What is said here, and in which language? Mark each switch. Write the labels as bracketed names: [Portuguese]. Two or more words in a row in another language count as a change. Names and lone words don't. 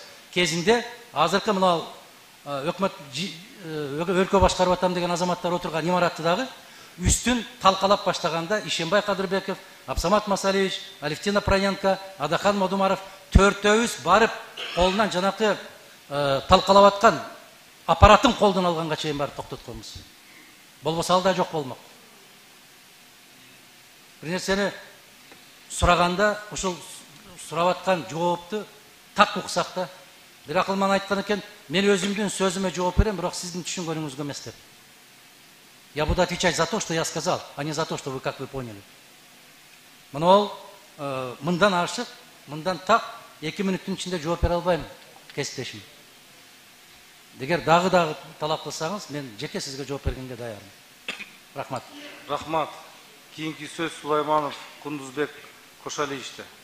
[Kyrgyz] Кезинде азыркы мына өкмөт өлкө башкарып атам деген азаматтар отурган имаратты дагы үстүн талкалап баштаганда Ишенбай Кадырбеков, Абсамат Масалевич, Алевтина Проненко, Адахан Модумаров төртөөбүз барып колунан жанакы талкалап аткан аппаратын колдон алганга чейин барып токтотконбуз. Болбосо ал да жок болмок. Бир нерсени сураганда ушул сурап аткан жоопту так уксак да. Бир акылман айткан экен, мен өзүмдүн сөзүмө жооп берем, бирок сиздин түшүнгөнүңүзгө эмес деп. [Russian] Я буду отвечать за то, что я сказал, а не за то, что как вы поняли. [Kyrgyz] Мына ол мындан ашык, мындан так 2 мүнөттүн ичинде жооп бере албайм, кесиптешим. Эгер дагы талап кылсаңыз, мен жеке сизге жооп бергенге даярмын. Рахмат. Рахмат. Кийинки сөз Сулайманов Кундузбек Кошалиевичте.